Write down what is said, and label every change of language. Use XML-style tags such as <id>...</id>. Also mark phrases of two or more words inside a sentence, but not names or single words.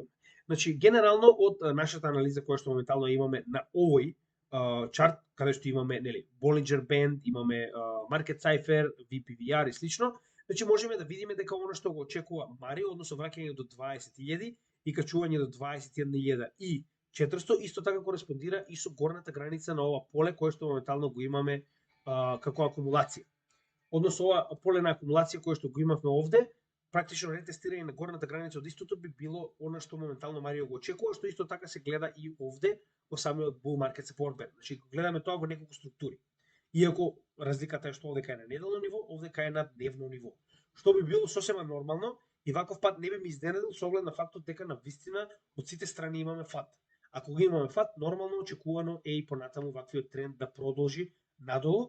<mk>Значи, генерално од нашата анализа која што моментално имаме на овој чарт, каде што имаме, нели, Bollinger Band, имаме Market Cipher, VPVR и слично, значи можеме да видиме дека оно што го очекува Марио, односно враќање до 20.000 и качување до 21.400, исто така кореспондира и со горната граница на ова поле кое што моментално го имаме како акумулација. Односно ова поле на акумулација кое што го имавме овде, практично ретестирање на горната граница од истото би било она што моментално Марио го очекува, што исто така се гледа и овде во самиот bull market support band. Значи гледаме тоа во неколку структури. Иако разликата е што овдека е на неделно ниво, овдека е на дневно ниво. Што би било сосема нормално и ваков пат не би ми изненадил со оглед на фактот дека на вистина од сите страни имаме фат. Ако го имаме фат, нормално очекувано е и понатаму ваквиот тренд да продолжи надолу.</mk>